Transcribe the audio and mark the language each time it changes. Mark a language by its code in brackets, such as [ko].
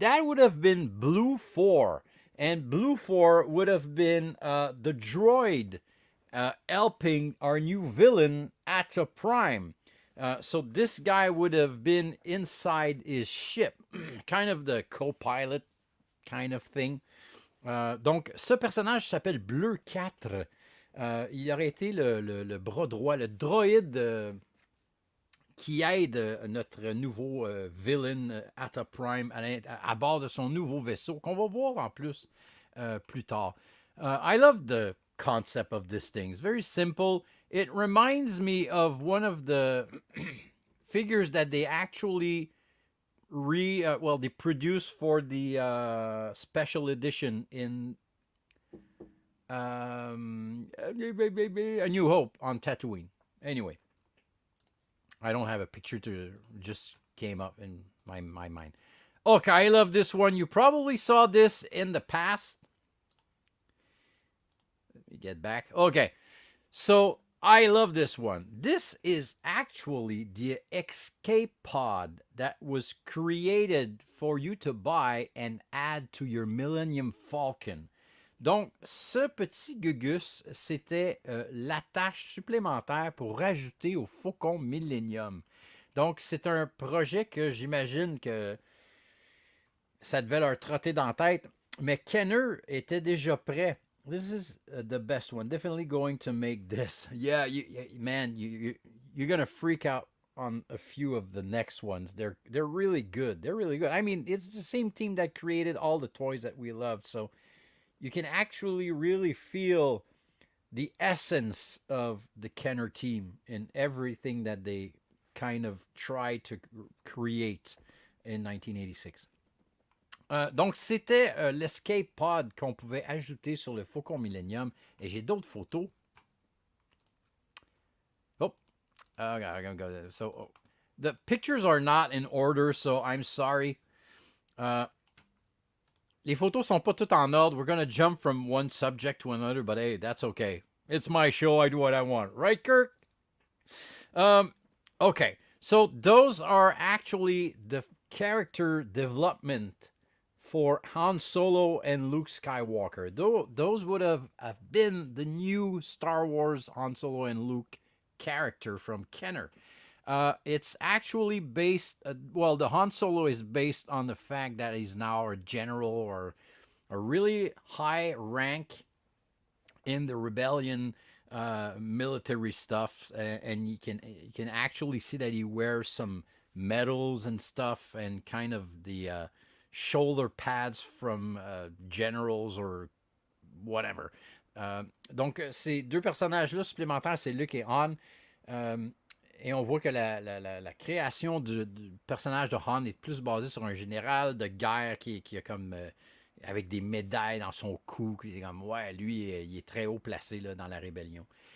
[en] That would have been Blue 4. And Blue 4 would have been the droid helping our new villain, Atta Prime. So this guy would have been inside his ship, kind of the co-pilot kind of thing. [fr] Donc, ce personnage s'appelle Bleu 4. Il aurait été le bras droit, le droïde qui aide notre nouveau villain Atta Prime à bord de son nouveau vaisseau, qu'on va voir en plus plus tard. [en] I love the concept of this thing. It's very simple. It reminds me of one of the figures that they actually they produced for the special edition in A New Hope on Tatooine. Anyway, I don't have a picture to just came up in my mind. Okay, I love this one. You probably saw this in the past. Let me get back. Okay, so I love this one. This is actually the escape pod that was created for you to buy and add to your Millennium Falcon. [fr] Donc, ce petit gugus, c'était l'attache supplémentaire pour rajouter au Faucon Millennium. Donc, c'est un projet que j'imagine que ça devait leur trotter dans la tête. Mais Kenner était déjà prêt. [en] This is the best one. Definitely going to make this. Yeah, man, you're going to freak out on a few of the next ones. They're really good. They're really good. I mean, it's the same team that created all the toys that we loved. So you can actually really feel the essence of the Kenner team in everything that they kind of tried to create in 1986. [fr] Donc, c'était l'escape pod qu'on pouvait ajouter sur le Faucon Millennium. Et j'ai d'autres photos. [en] Oh, so the pictures are not in order, so I'm sorry. [fr] Les photos sont pas toutes en ordre. [en] We're going to jump from one subject to another, but hey, that's okay. It's my show. I do what I want. Right, Kirk? Okay, so those are actually the character development for Han Solo and Luke Skywalker. Those would have been the new Star Wars Han Solo and Luke character from Kenner. It's actually based, the Han Solo is based on the fact that he's now a general or a really high rank in the rebellion military stuff. And you can actually see that he wears some medals and stuff and kind of the shoulder pads from generals or whatever. [fr] Donc, ces deux personnages-là supplémentaires, c'est Luke et Han. Et on voit que la création du personnage de Han est plus basée sur un général de guerre qui a comme avec des médailles dans son cou, qui est comme ouais, lui il est très haut placé là, dans la rébellion.